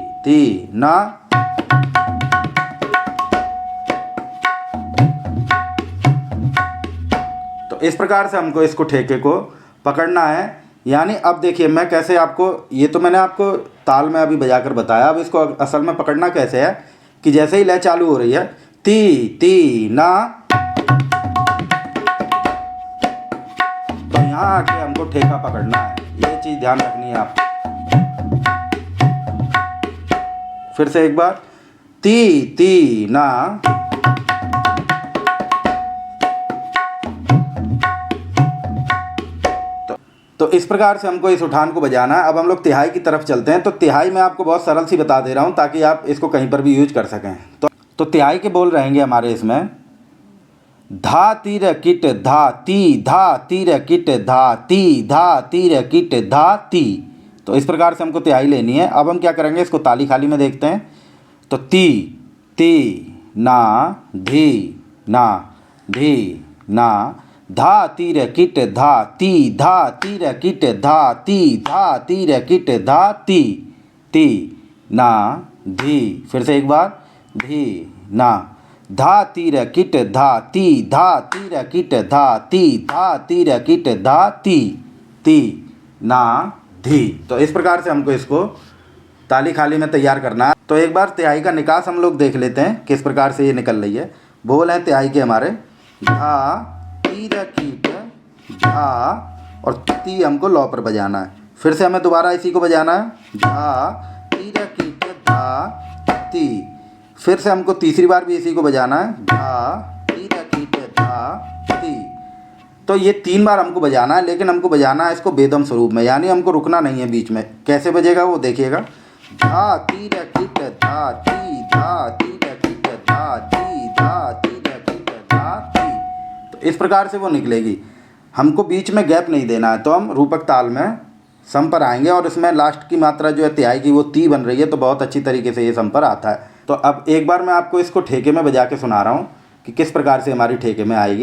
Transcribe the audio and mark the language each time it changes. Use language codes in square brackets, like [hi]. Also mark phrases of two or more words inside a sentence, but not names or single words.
[hi] ती ना। तो इस प्रकार से हमको इसको ठेके को पकड़ना है। यानी अब देखिए मैं कैसे आपको, ये तो मैंने आपको ताल में अभी बजाकर बताया, अब इसको असल में पकड़ना कैसे है कि जैसे ही लय चालू हो रही है ती ती ना, तो यहाँ आके हमको ठेका पकड़ना है। ये चीज़ ध्यान रखनी है आप। फिर से एक बार ती ती ना, तो इस प्रकार से हमको इस उठान को बजाना है। अब हम लोग तिहाई की तरफ चलते हैं। तो तिहाई मैं आपको बहुत सरल सी बता दे रहा हूँ ताकि आप इसको कहीं पर भी यूज कर सकें। तो तिहाई के बोल रहेंगे हमारे इसमें धा तीर किट धा ती, धा तीर किट धा ती, धा तीर किट धा ती। तो इस प्रकार से हमको तिहाई लेनी है। अब हम क्या करेंगे, इसको ताली खाली में देखते हैं। तो ती ती ना धी ना धी ना, धा तीर किट धा ती, धा तीर किट धा ती, धा तीर किट धा ती, ती ना धी। फिर से एक बार धी ना, धा तीर किट धा ती, धा तीर किट धा ती, धा तीर किट धा ती, ती ना धी। तो इस प्रकार से हमको इसको ताली खाली में तैयार करना है। तो एक बार तिहाई का निकास हम लोग देख लेते हैं किस प्रकार से ये निकल रही है। बोल हैं तिहाई के हमारे धा तीर कीट धा, और ती हमको लौ पर बजाना है। फिर से हमें दोबारा इसी को बजाना है, धा तीर कीट धा ती। फिर से हमको तीसरी बार भी इसी को बजाना है, धा तीर कीट धा ती। तो ये 3 बार हमको बजाना है, लेकिन हमको बजाना है इसको बेदम स्वरूप में, यानी हमको रुकना नहीं है बीच में। कैसे बजेगा वो देखिएगा, धा तीर कीट धा ती, धा तीर कीट धा ती, धा तीर कीट धा ती। तो इस प्रकार से वो निकलेगी। हमको बीच में गैप नहीं देना है। तो हम रूपक ताल में सम पर आएंगे और इसमें लास्ट की मात्रा जो है तिहाई की वो ती बन रही है, तो बहुत अच्छी तरीके से ये सम पर आता है। तो अब एक बार मैं आपको इसको ठेके में बजा के सुना रहा हूँ कि किस प्रकार से हमारी ठेके में आएगी।